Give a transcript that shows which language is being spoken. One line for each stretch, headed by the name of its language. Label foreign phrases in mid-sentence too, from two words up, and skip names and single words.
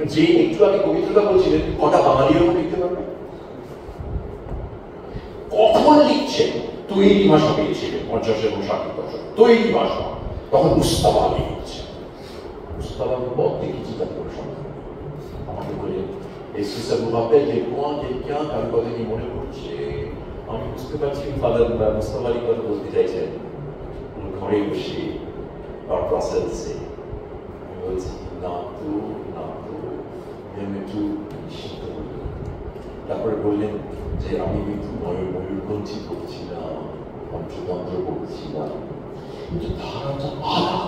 Bangla: যে একটু আগে কবিতাটা বলছিলেন কটা বাঙালির মতো লিখতে পারবে? কখন লিখছেন? তৈরি ভাষা পেয়েছিলেন 50 এবং 60 দশক, তৈরি ভাষা। তখন মুস্তাফা আলী লিখছেন। মুস্তাফা আলী পথ দেখেছি তার কোনো সন্ধান। আমাকে বললেন
French: est-ce que ça vous rappelle des points quelqu'un
Bangla: তার কথা কি মনে পড়ছে? আমি বুঝতে পারছি ফাদার মুস্তাফা আলী কথা বলতে চাইছেন। ঘরে বসে আর ব্রাসেলসে আমি বলছি না তো আমি একটু নিশ্চিত হই। তারপরে বললেন যে আমি কিন্তু ময়ূরপঞ্চী পড়ছিলাম, পঞ্চতন্ত্র পড়ছিলাম, কিন্তু ধারাটা আলাদা।